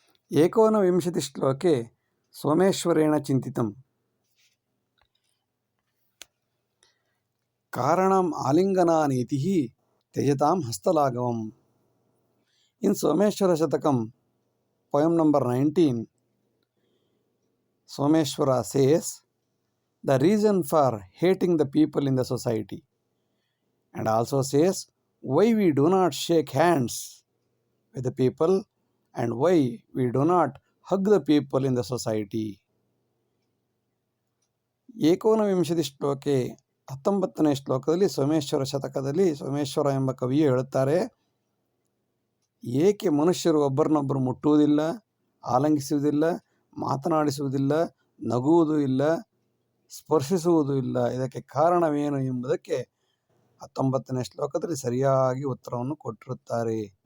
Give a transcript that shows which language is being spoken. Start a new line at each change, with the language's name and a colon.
Sanskrit: ಏಕೋನವಿಂಶತಿ ಶ್ಲೋಕೆ ಸೋಮೇಶ್ವರೇಣ ಚಿಂತಿತಂ, ಕಾರಣಂ ಆಲಿಂಗನಾನೀತಿ ತ್ಯಜತಾಂ ಹಸ್ತಲಾಘವಂ.
English: In Someshwara Shatakam, poem number 19, Someshwara says the reason for hating the people in the society, and also says why we do not shake hands with the people and why we do not hug the people in the society.
Sanskrit: ಏಕೋನವಿಂಶತಿ ಶ್ಲೋಕೆ
Kannada: 19ನೇ ಶ್ಲೋಕದಲ್ಲಿ ಸೋಮೇಶ್ವರ ಶತಕದಲ್ಲಿ ಸೋಮೇಶ್ವರ ಎಂಬ ಕವಿಯು ಹೇಳುತ್ತಾರೆ, ಏಕೆ ಮನುಷ್ಯರು ಒಬ್ಬರನ್ನೊಬ್ಬರು ಮುಟ್ಟುವುದಿಲ್ಲ, ಆಲಂಗಿಸುವುದಿಲ್ಲ, ಮಾತನಾಡಿಸುವುದಿಲ್ಲ, ನಗುವುದೂ ಇಲ್ಲ, ಸ್ಪರ್ಶಿಸುವುದೂ ಇಲ್ಲ, ಇದಕ್ಕೆ ಕಾರಣವೇನು ಎಂಬುದಕ್ಕೆ 19ನೇ ಶ್ಲೋಕದಲ್ಲಿ ಸರಿಯಾಗಿ ಉತ್ತರವನ್ನು ಕೊಟ್ಟಿರುತ್ತಾರೆ.